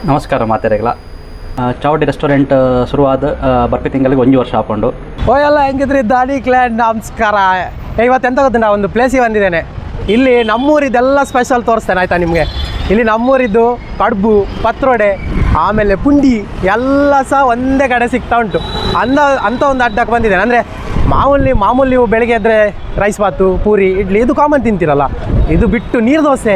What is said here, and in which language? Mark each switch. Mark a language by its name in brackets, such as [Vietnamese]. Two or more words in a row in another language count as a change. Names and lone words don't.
[Tulu] ನಮಸ್ಕಾರ ಮಾತೆರೆಗಳ ಚಾವಡಿ ರೆಸ್ಟೋರೆಂಟ್ ಶುರುವಾದ ಬರ್ಪಿ ತಿಂಗಳಿಗೆ 1 ವರ್ಷ ಹಾಕೊಂಡು [Kannada] ಎಲ್ಲ ಹೆಂಗಿದ್ರಿ ದಾನಿ ಕ್ಲ್ಯಾನ್ ನಮಸ್ಕಾರ. ಇವತ್ತು ಎಂತ ಗೊತ್ತು, ಒಂದು ಪ್ಲೇಸಿಗೆ ಬಂದಿದ್ದೇನೆ. ಇಲ್ಲಿ ನಮ್ಮೂರಿದ್ದೆಲ್ಲ ಸ್ಪೆಷಲ್ ತೋರಿಸ್ತೇನೆ ಆಯಿತಾ ನಿಮಗೆ. ಇಲ್ಲಿ ನಮ್ಮೂರಿದ್ದು ಕಡುಬು, ಪತ್ರೊಡೆ, ಆಮೇಲೆ ಪುಂಡಿ ಎಲ್ಲ ಸಹ ಒಂದೇ ಕಡೆ ಸಿಗ್ತಾ ಉಂಟು. ಅಂಥ ಒಂದು ಅಡ್ಡಕ್ಕೆ ಬಂದಿದ್ದೇನೆ. ಅಂದರೆ ಮಾಮೂಲಿ ನೀವು ಬೆಳಗ್ಗೆ ಎದ್ದರೆ ರೈಸ್ ಬಾತು, ಪೂರಿ, ಇಡ್ಲಿ ಇದು ಕಾಮನ್ ತಿಂತೀರಲ್ಲ, ಇದು ಬಿಟ್ಟು ನೀರು ದೋಸೆ.